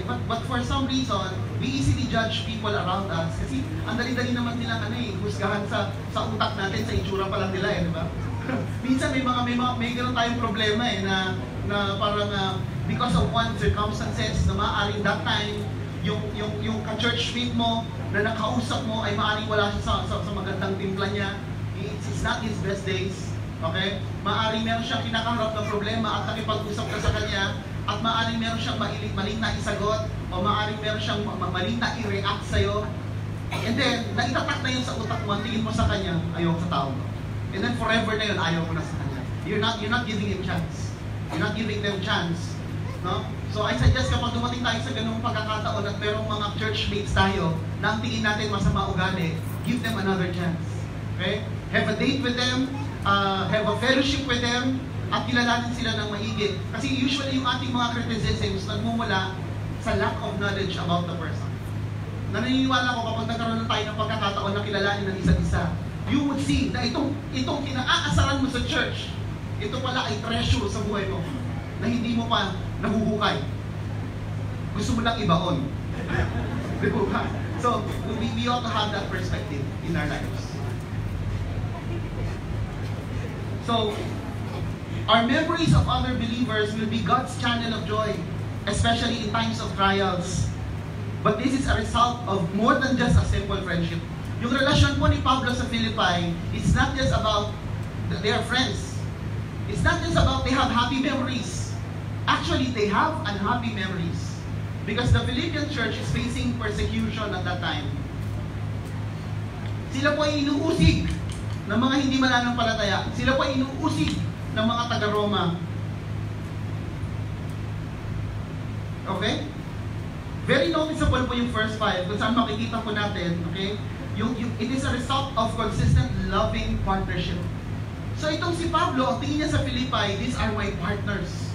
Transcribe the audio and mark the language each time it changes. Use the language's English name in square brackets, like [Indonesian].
[English] But for some reason, we easily judge people around us. [Filipino] Kasi ang dali-dali naman nilang husgahan sa utak natin, sa itsura pa lang nila di ba? Minsan may ganun tayong problema na parang [English] because of one circumstances [Filipino] na maaaring that time yung ka-churchmate mo na nakausap mo ay maaaring wala siya sa magandang timpla niya. [English] It's not his best days. [Filipino] Okay? Maaaring meron siyang kinakaharap na problema at nakipag-usap ka sa kanya at maaaring meron siyang maling na isagot o maaaring meron siyang maling na i-react sa'yo. And then, naitatak na yun sa utak mo, tingin mo sa kanya, ayaw sa tao mo. And then forever na yun, ayaw mo na sa kanya. [English] You're not giving him chance. You're not giving them chance. No? So I suggest [Filipino] kapag dumating tayo sa ganung pagkakataon at merong mga churchmates tayo na ang tingin natin masama ugali, [English] give them another chance. [Filipino] Okay? [English] Have a date with them, have a fellowship with them, [Filipino] at kilalanin sila ng maigi. Kasi usually yung ating mga criticisms nagmumula sa [English] lack of knowledge about the person. [Filipino] Naniniwala ko kapag nagkaroon tayo ng pagkakataon na kilalanin ng isa't isa, [English] you would see [Filipino] na itong kinaasaran mo sa church, ito pala ay treasure sa buhay mo na hindi mo pa nahuhukay. Gusto mo lang ibaon. Diba? [English] So, we ought to have that perspective in our lives. So, our memories of other believers will be God's channel of joy, especially in times of trials. But this is a result of more than just a simple friendship. [Filipino] Yung relasyon po ni Pablo sa Philippi, [English] it's not just about they are friends. It's not just about they have happy memories. Actually, they have unhappy memories. Because the Philippian church is facing persecution at that time. [Filipino] Sila po ay inuusig ng mga hindi mananampalataya. Sila po ay inuusig ng mga taga-Roma. Okay? [English] Very noticeable [Filipino] po yung first 5 kung saan makikita po natin, okay? [English] It is a result of consistent loving partnership. [Filipino] So itong si Pablo, ang tingin niya sa Philippi, [English] these are my partners.